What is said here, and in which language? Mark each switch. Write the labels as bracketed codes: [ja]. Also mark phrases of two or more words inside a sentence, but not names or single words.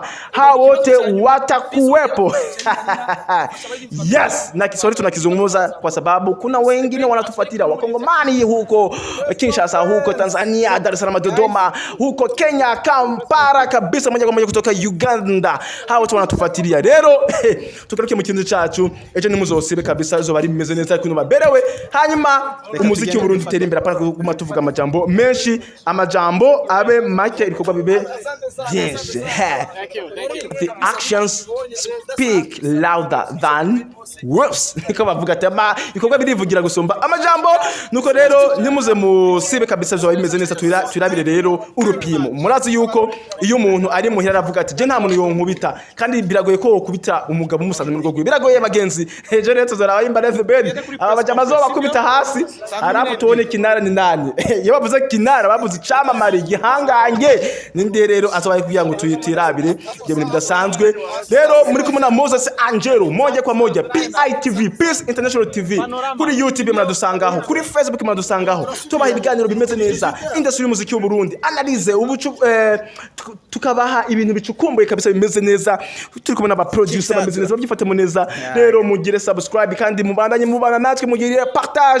[sw] Hao wote watakuwepo. Yes, na Kiswahili tunakizungumza kwa sababu kuna wengine wanatufuatilia, Wakongomani huko Kinshasa, huko Tanzania, Dar es Salaam, Dodoma, huko Kenya, Kampala kabisa, moja kwa moja kutoka Uganda. Hao wote wanatufuatilia. [rn] Rero tukaruke mu kintu cyacu, ejo nimuzosibe kabisa, zo bari bimeze neza kuno baberewe. Hanyuma umuziki w'Uburundi utera imbere apana kuguma tuvuga amajambo menshi, amajambo abe make, ibikorwa bibe byinshi. [en] The actions speak louder than words. [rn] Niko bavuga tema ibikorwa birivugira gusumba amajambo. Nuko rero nimuze musibe kabisa, zo bimeze neza, turabire rero urupimo. Murazi yuko iyo umuntu ari muhira aravuga ati je nta muntu yonkubita, kandi biragoye ko kubita umugabo umusanze mu rwego, biragoye bagenzi. Ejo rero tuzaraba imba BEN aba bajamazo bakubita hasi, [sw] arafu tuone kinara ni nani. [rn] Iyo bavuze kinara bavuze icamamare gihangange, ninde rero azabaye kugira ngo tuyitirabire ibyo bintu bidasanzwe. Rero muri kumwe na Moses Angelo, [sw] moja kwa moja [rn] PITV, Peace International TV, kuri YouTube muradusangaho, kuri Facebook muradusangaho. Tubaha ibiganiro bimeze neza, industry y'umuziki w'u Burundi, analyze tukabaha ibintu bicukumbuye kabisa bimeze neza. Turi kumwe n'aba producer bameze neza, babyifatemo neza. Rero mugire subscribe kandi mubana natwe, mugire partage.